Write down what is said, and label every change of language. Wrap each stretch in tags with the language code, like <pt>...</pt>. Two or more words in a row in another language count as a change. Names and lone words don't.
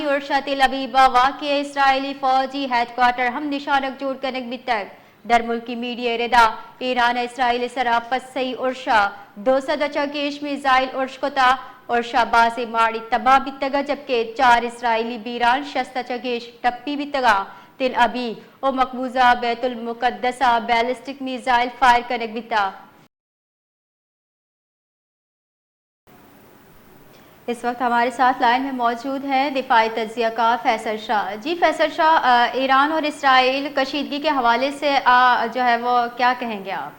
<bal>ارشا تل ابیبا واقع اسرائیلی فوجی ہیڈ کوارٹر ہم نشانک جوڑ کرنے بتک در ملکی میڈیا ردا ایران اسرائیل سرا پسی ارشا 200 چکیش میزائل ارش کتا ارشا باسی ماڑی تباہ بتگا جبکہ 4 اسرائیلی بیران 60 چکیش ٹپی بتگا تل ابیب و مقبوضہ بیت المقدسہ بیلسٹک میزائل فائر کنک بتا۔</bal> <ur>اس وقت ہمارے ساتھ لائن میں موجود ہیں دفاعی تجزیہ کار فیصل شاہ۔ جی فیصل شاہ، ایران اور اسرائیل کشیدگی کے حوالے سے جو ہے وہ کیا کہیں گے آپ؟</ur>